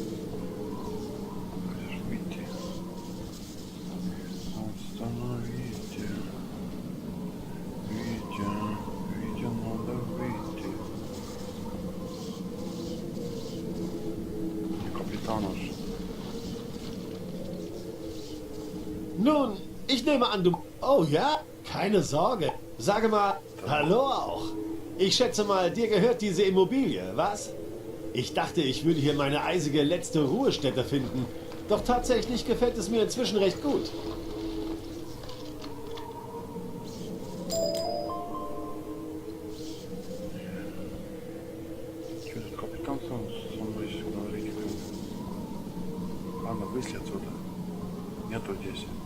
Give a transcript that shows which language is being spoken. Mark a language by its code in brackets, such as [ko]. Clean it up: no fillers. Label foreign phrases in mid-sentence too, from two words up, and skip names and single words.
[ru] Где же выйти? Остановите. Витя, надо выйти. Капитан уж. [de] Nun, ich nehme an, du... Oh ja? Keine Sorge. Sage mal, hallo auch. Ich schätze mal, dir gehört diese Immobilie, was? Ich dachte, ich würde hier meine eisige letzte Ruhestätte finden. Doch tatsächlich gefällt es mir inzwischen recht gut. [ru] Что этот капитан со мной говорит? Ладно, вышли отсюда. Нету здесь.